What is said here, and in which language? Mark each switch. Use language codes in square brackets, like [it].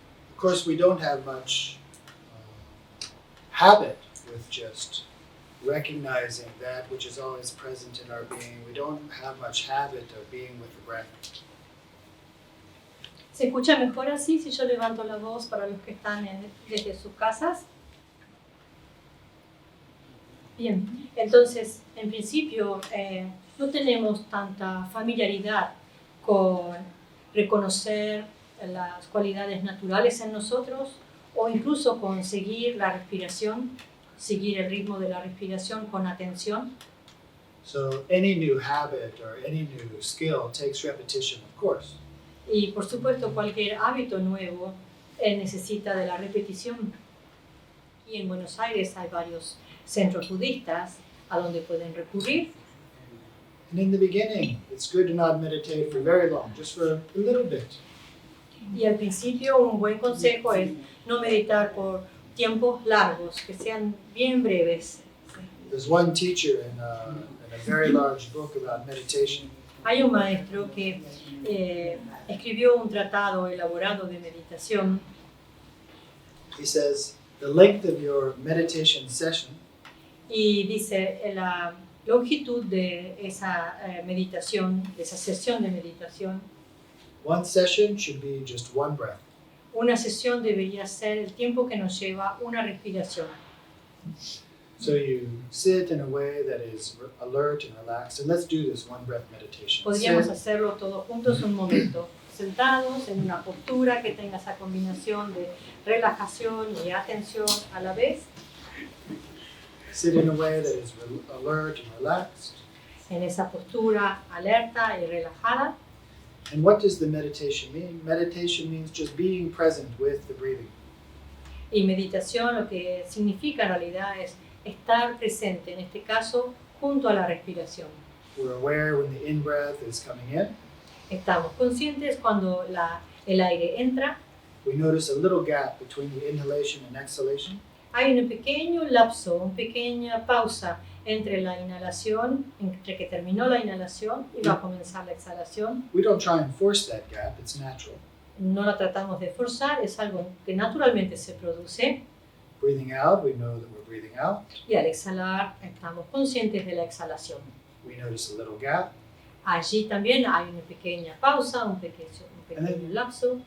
[en] Of course, we don't have much habit with just recognizing that which is always present in our being. We don't have much habit of being with the breath. [es] ¿Se escucha mejor así si yo levanto la voz para los que están desde sus casas? Bien, entonces, en principio, no tenemos tanta familiaridad con reconocer las cualidades naturales en nosotros o incluso con seguir la respiración, seguir el ritmo de la respiración con atención. [en] So any new habit or any new skill takes repetition, of course. [es] Y por supuesto cualquier hábito nuevo necesita de la repetición. Y en Buenos Aires hay varios centros budistas a donde pueden recurrir. [en] And in the beginning, it's good to not meditate for very long, just for a little bit. [es] Y al principio un buen consejo es no meditar por tiempos largos, que sean bien breves. [en] There's one teacher in a very large book about meditation. [es] Hay un maestro que escribió un tratado elaborado de meditación. [en] He says, the length of your meditation session [es] Y dice, la longitud de esa meditación, de esa sesión de meditación, [en] one session should be just one breath. [es] una sesión debería ser el tiempo que nos lleva una respiración. [en] So you sit in a way that is alert and relaxed, and let's do this one breath meditation. [es] Podríamos [en] Sit, [es] hacerlo todos juntos un momento, sentados en una postura que tenga esa combinación de relajación y atención a la vez. [en] sit in a way that is alert and relaxed. [es] En esa postura alerta y relajada. [en] And what does the meditation mean? Meditation means just being present with the breathing. [es] Y meditación lo que significa en realidad es estar presente, en este caso, junto a la respiración. [en] We're aware when the in-breath is coming in. [es] Estamos conscientes cuando el aire entra. [en] We notice a little gap between the inhalation and exhalation. [es] Hay un pequeño lapso, una pequeña pausa entre la inhalación, entre que terminó la inhalación y va a comenzar la exhalación. [en] We don't try and force that gap, it's natural. [es] No la tratamos de forzar, es algo que naturalmente se produce. [en] Breathing out, we know that we're breathing out. [es] Y al exhalar, estamos conscientes de la exhalación. [en] We notice a little gap, [es] Allí también hay una pequeña pausa, un pequeño lapso.